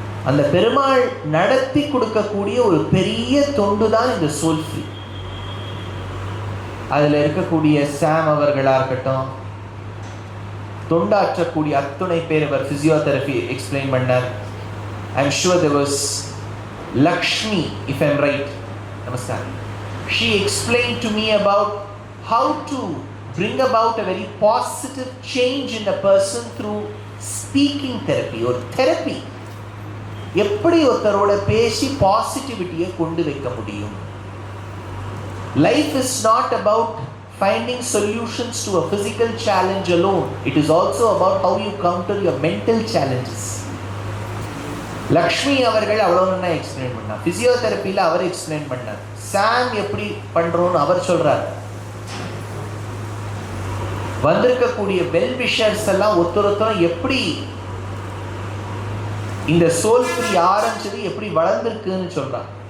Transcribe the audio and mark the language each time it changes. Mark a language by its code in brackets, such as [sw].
[ta] அந்த பெருமாள் நடத்தி கொடுக்கக்கூடிய ஒரு பெரிய தொண்டு தான் இந்த சோல்ஃப்ரீ. அதில் இருக்கக்கூடிய சாம் அவர்களாக இருக்கட்டும், தொண்டாற்றக்கூடிய அத்துணை பேர் அவர் ஃபிசியோதெரபி எக்ஸ்பிளைன் பண்ணார். [en] I am sure there was Lakshmi, if I am right, நமஸ்காரம். She explained to me about how to bring about a very positive change in a person through speaking therapy or therapy. [ta] எப்படி ஒருத்தரோட பேசி பாசிட்டிவிட்டியை கொண்டு வைக்க முடியும். [en] Life is not about finding solutions to a physical challenge alone. It is also about how you counter your mental challenges. [ta] Lakshmi அவர்கள் அவ்வளோ explain பண்ணார். பிசியோதெரப்பியில் அவர் explain பண்ணார். சாம் எப்படி பண்றோம்னு அவர் சொல்றார். வந்திருக்கக்கூடிய வெல் விஷர்ஸ் எல்லாம் ஒருத்தரும் எப்படி இந்த சோல் ஃப்ரீ ஆரம்பிச்சது எப்படி வளர்ந்திருக்குன்னு சொல்றார்.